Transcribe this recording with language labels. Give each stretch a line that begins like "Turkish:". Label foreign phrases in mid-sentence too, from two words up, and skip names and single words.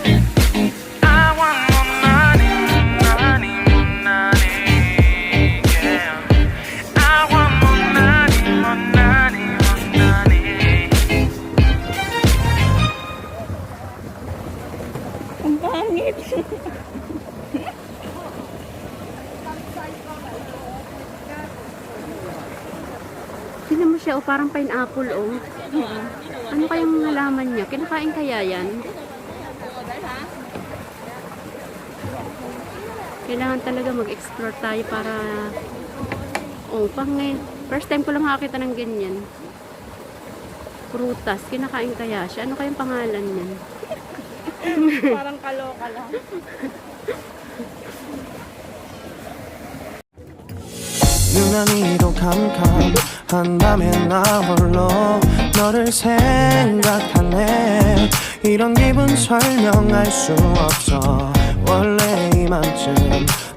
English: I want more money, money, more money yeah. I want more money, more money, more money.
Filipino: Ang pangit. Tignan mo siya, oh, parang pineapple, oh. Ano kayang halaman niya? Kinakain kaya yan? Kailangan talaga mag-explore tayo para... Oh,
English: first time
Filipino: ko lang makakita ng ganyan. Prutas, kinakain kaya siya? Ano kayang pangalan niyan? Parang kaloka lang.
Korean: 유난히도 캄캄한 밤에 나 홀로 너를 생각하네 이런 기분 설명할 수 없어 원래 이맘쯤